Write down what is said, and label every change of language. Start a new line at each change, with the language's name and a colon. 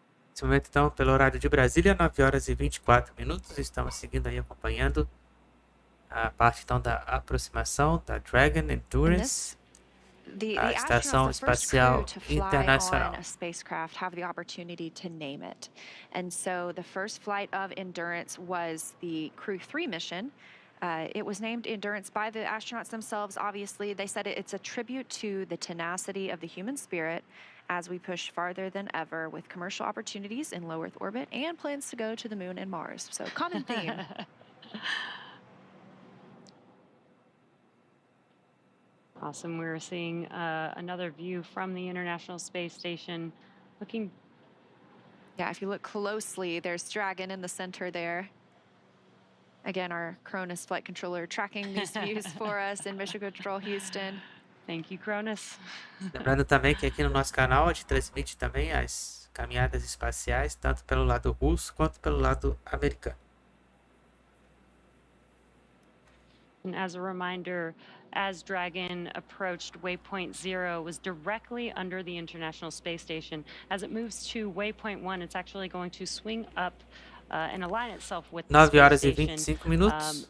Portuguese: Nesse momento, então, pelo horário de Brasília, 9 horas e 24 minutos. Estamos seguindo aí, acompanhando a parte, então, da aproximação da Dragon Endurance, a Estação Espacial Internacional.
English: A spacecraft have the opportunity to name it. And so the first flight of Endurance was the CREW-3 mission. It was named Endurance by the astronauts themselves. Obviously, they said it's a tribute to the tenacity of the human spirit as we push farther than ever with commercial opportunities in low Earth orbit and plans to go to the moon and Mars. So common theme. Awesome. We're seeing another view from the International Space Station. Looking. Yeah, if you look closely, there's Dragon in the center there. Again, our Cronus flight controller tracking these views for us in Mission Control Houston. Thank you, Cronus.
Portuguese: Lembrando também que aqui no nosso canal a gente transmite também as caminhadas espaciais, tanto pelo lado russo quanto pelo lado americano.
English: And as a reminder, as Dragon approached waypoint 0, was directly under the International Space Station. As it moves to waypoint 1, it's actually going to swing up and align itself with the
Portuguese: 9 horas e
English: space
Portuguese: 25 minutos.